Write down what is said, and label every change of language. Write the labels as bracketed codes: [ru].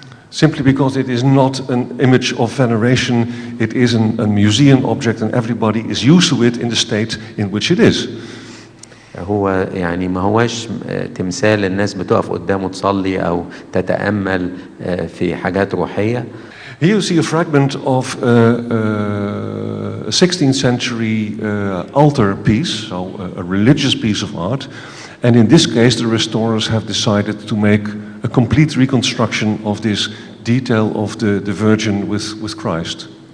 [en] Simply because it is not an image of veneration, it is a museum object and everybody is used to it in the state in which it is. [ar] هو يعني ما هواش تمثال الناس بتقف قدامه تصلي أو تتأمل في حاجات روحية. [en] Here you see a fragment of a 16th century altar piece, so a religious piece of art. And in this case, the restorers have decided to make a complete reconstruction of this detail of the Virgin with Christ.